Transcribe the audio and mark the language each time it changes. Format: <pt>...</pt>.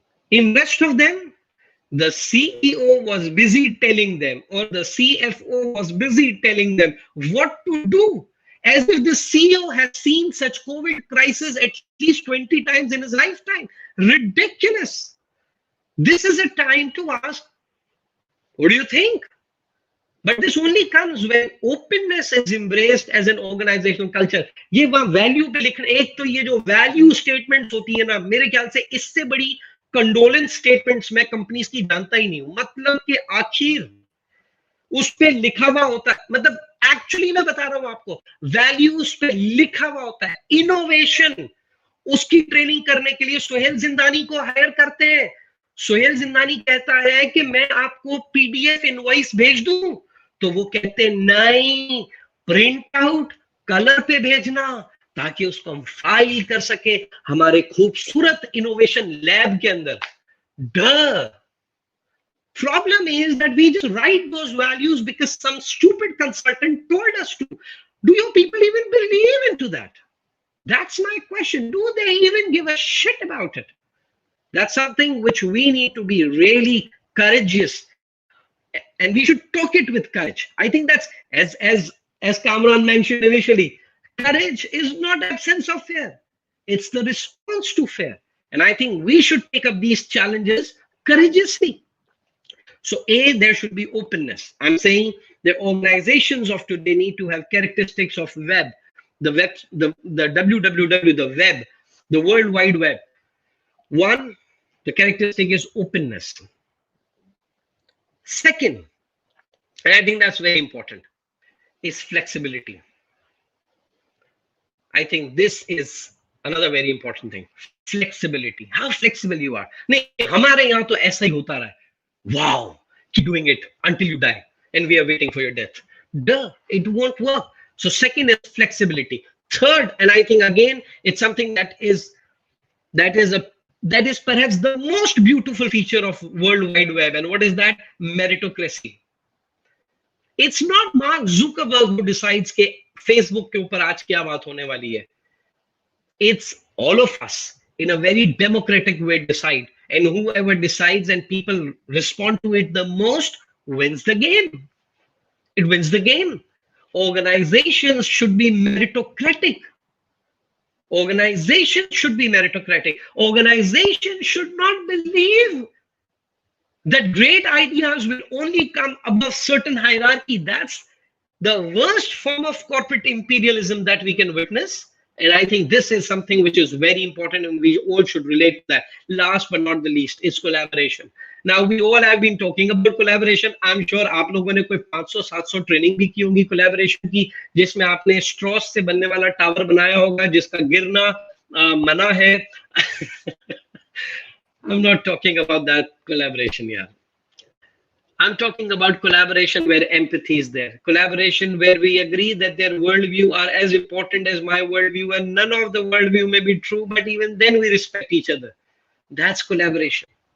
<en>In rest of them, the CEO was busy telling them, or the CFO was busy telling them what to do, as if the CEO has seen such COVID crisis at least 20 times in his lifetime. Ridiculous. This is a time to ask, what do you think? But this only comes when openness is embraced as an organizational culture.</en> <hi>ये वहाँ value पे लिखना, एक तो ये जो value statements होती है ना, मेरे ख्याल से इससे बड़ी कंडोलेंस स्टेटमेंट्स मैं कंपनीज की जानता ही नहीं हूँ. मतलब कि आखिर उस पे लिखा हुआ होता है, मतलब एक्चुअली मैं बता रहा हूं आपको, वैल्यूज पे लिखा हुआ होता है. इनोवेशन, उसकी ट्रेनिंग करने के लिए सोहेल जिंदानी को हायर करते हैं. सोहेल जिंदानी कहता है कि मैं आपको पीडीएफ इनवॉइस भेज दूं, तो वो कहते हैं नहीं, प्रिंट आउट कलर पे भेजना ताकि उसको हम फाइल कर सके हमारे खूबसूरत इनोवेशन लैब के अंदर.</hi> <en>The Problem is that we just write those values because some stupid consultant told us to. Do you people even believe into that? That's my question. Do they even give a shit about it? That's something which we need to be really courageous, and we should talk it with courage. I think that's, as Kamran mentioned initially, courage is not absence of fear. It's the response to fear. And I think we should take up these challenges courageously. So A, there should be openness. I'm saying the organizations of today need to have characteristics of web, the www, the web, the World Wide Web. One, the characteristic is openness. Second, and I think that's very important, is flexibility. I think this is another very important thing. Flexibility. How flexible you are.</en> <hi>नहीं, हमारे यहाँ तो ऐसा ही होता रहा है.</hi> <en>Wow, keep doing it until you die, and we are waiting for your death. Duh, it won't work. So second is flexibility. Third, and I think again, it's something that is perhaps the most beautiful feature of World Wide Web. And what is that? Meritocracy. It's not Mark Zuckerberg who decides</en> <hi>कि Facebook के ऊपर आज क्या बात होने वाली है.</hi> <en>It's all of us in a very democratic way decide. And whoever decides and people respond to it the most wins the game. It wins the game. Organizations should be meritocratic. Organizations should be meritocratic. Organizations should not believe that great ideas will only come above certain hierarchy. That's the worst form of corporate imperialism that we can witness. And I think this is something which is very important, and we all should relate to that. Last but not the least is collaboration. Now, we all have been talking about collaboration. I'm sure</en> <hi>आप लोगों ने कोई 500-700 training भी की होंगी collaboration की, जिसमें आपने स्ट्रॉस से बनने वाला टावर बनाया होगा जिसका गिरना मना है.</hi> <en>I'm not talking about that collaboration here. I'm talking about collaboration where empathy is there. Collaboration where we agree that their worldview are as important as my worldview, and none of the worldview may be true, but even then we respect each other. That's collaboration.</en>